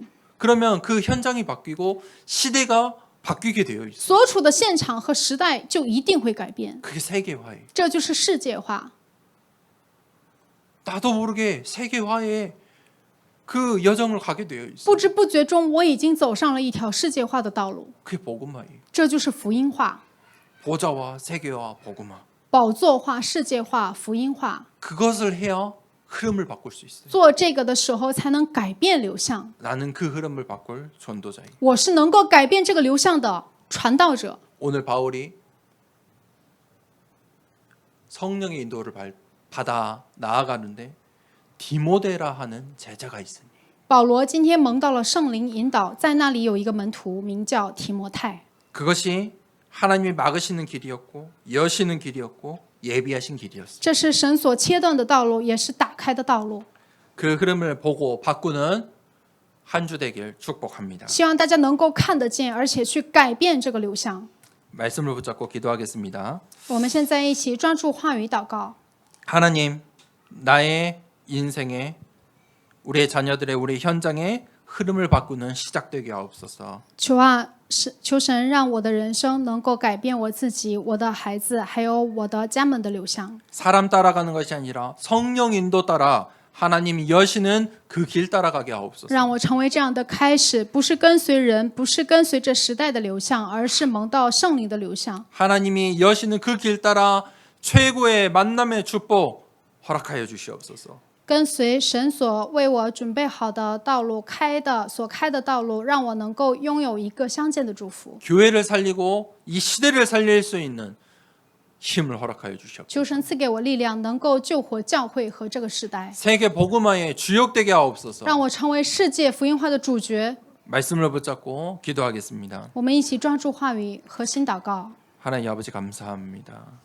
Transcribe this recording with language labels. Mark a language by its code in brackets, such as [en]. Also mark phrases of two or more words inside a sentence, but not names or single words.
[ko] 그러면 그 현장이 바뀌고 시대가 바뀌게 되어 있어요. [zh] 所处的现场和时代就一定会改变， [ko] 그게 세계화예요. [zh] 这就是世界化。 [ko] 나도 모르게 세계화에 그 여정을 가게 되어 있어요. [zh] 不知不觉中，我已经走上了一条世界化的道路， [ko] 그게 복음화예요. [zh] 这就是福音化。 [ko] 보좌와 세계와 복음화. [zh] 宝座化、世界化、福音化。 [ko] 그것을 해야 흐름을 바꿀 수 있어요. [zh] 做这个的时候，才能改变流向。 [ko] 나는 그 흐름을 바꿀 전도자예요. [zh] 我是能够改变这个流向的传道者。 [ko] 오늘 바울이 성령의 인도를 받아 나아가는데 디모데라 하는 제자가 있으니 [zh] 保罗今天蒙到了圣灵引导，在那里有一个门徒，名叫提摩太。 [ko] 그것이 하나님이 막으시는 길이었고 여시는 길이었고 예비하신 길이었어요. [zh] 这是神所切断的道路，也是打开的道路。 [ko] 그 흐름을 보고 바꾸는 한 주 되길 축복합니다. [zh] 希望大家能够看得见，而且去改变这个流向。 [ko] 말씀을 붙잡고 기도하겠습니다. [zh] 我们现在一起专注话语祷告。 [ko] 하나님, 나의 인생에 우리의 자녀들의 우리 현장에 흐름을 바꾸는 시작되게 하옵소서. [zh] 求神让我的人生能够改变我自己、我的孩子，还有我的家门的流向。 [ko] 사람 따라가는 것이 아니라 성령 인도 따라 하나님이 여시는 그 길 따라가게 하옵소서. [zh] 让我成为这样的开始，不是跟随人，不是跟随这时代的流向，而是蒙到圣灵的流向。 [ko] 하나님이 여시는 그 길 따라 최고의 만남의 축복 허락하여 주시옵소서. [zh] 跟随神所为我准备好的道路所开的道路，让我能够拥有一个相见的祝福。 [ko] 교회를 살리고 이 시대를 살릴 수 있는 힘을 허락하여 주시옵소서. [zh] 求神赐给我力量，能够救活教会和这个时代， [ko] 세계 복음화의 주역되게 하옵소서. [zh] 让我成为世界福音化的主角。 [ko] 말씀을 붙잡고 기도하겠습니다. [zh] 我们一起抓住话语，核心祷告。 [ko] 하나님 아버지 감사합니다.